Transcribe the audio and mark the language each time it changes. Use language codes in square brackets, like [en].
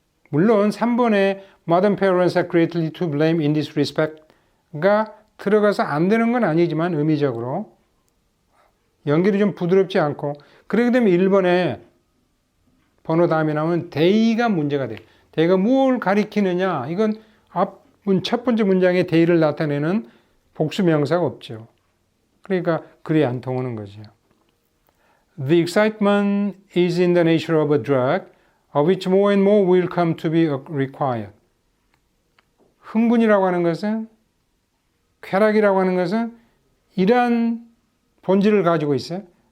[ko] 물론 3번에 [en] modern parents are greatly to blame in this respect [ko] 가 들어가서 안 되는 건 아니지만 의미적으로 연결이 좀 부드럽지 않고 그렇게 되면 1번에 번호 다음에 나오면 they가 문제가 돼요. they가 뭘 가리키느냐 이건 첫 번째 문장에 they를 나타내는 복수명사가 없죠. 그러니까 글이 안 통하는 거죠. [en] The excitement is in the nature of a drug of which more and more will come to be required. [ko] 흥분이라고 하는 것은 쾌락이라고 하는 것은 이러한 본질을 가지고 있어요.